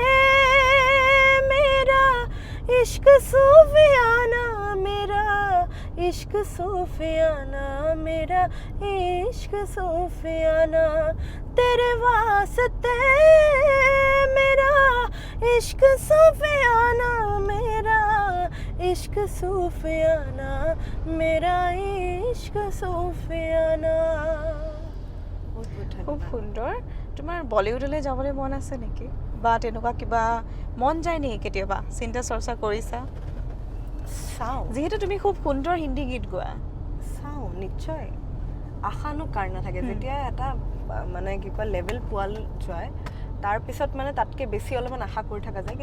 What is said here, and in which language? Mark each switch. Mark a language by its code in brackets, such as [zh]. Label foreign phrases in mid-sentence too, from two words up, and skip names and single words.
[hi] मेरा इश्क सूफियाना मेरा इश्क सूफियाना मेरा इश्क सूफियाना तेरे वास्ते मेरा इश्क सूफियाना मेरा इश्क सूफियाना मेरा इश्क सूफियाना [as] খুব সুন্দৰ তোমাৰ বলিউডলৈ যাবলৈ মন আছে নেকি বা তেনেকুৱা কিবা মন যায় নেকি কেতিয়াবা চিন্তা চৰ্চা কৰিছা চাওঁ যেহেতু তুমি খুব সুন্দৰ হিন্দী গীত গোৱা চাওঁ নিশ্চয় আশানো কাৰ নাথাকে যেতিয়া এটা মানে কি কয় লেভেল পোৱাল যায় তাৰপিছত মানে তাতকৈ বেছি অলপমান আশা কৰি থকা যায়